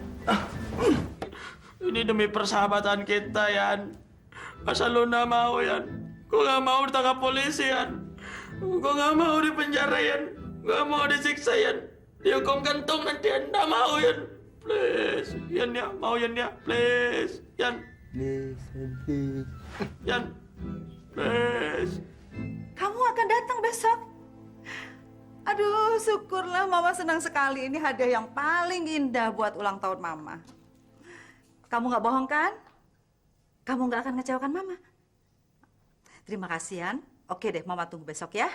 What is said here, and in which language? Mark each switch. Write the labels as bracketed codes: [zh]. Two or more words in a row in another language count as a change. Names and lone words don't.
[id] Ini demi persahabatan kita, Yan. Masa lo gak mau, Yan? Gue gak mau ditangkap polisi, Yan. Gue gak mau di penjara, Yan. Gue gak mau disiksa, Yan. Dihukum gantung nanti, Yan. Gak mau, Yan. Please, Yan ya, mau Yan ya, please. Yan, Please. Yan, please. Kamu akan datang besok. Aduh, syukurlah Mama senang sekali. Ini hadiah yang paling indah buat ulang tahun Mama. Kamu nggak bohong kan? Kamu nggak akan ngecewakan Mama. Terima kasih, Yan. Oke deh, Mama tunggu besok ya.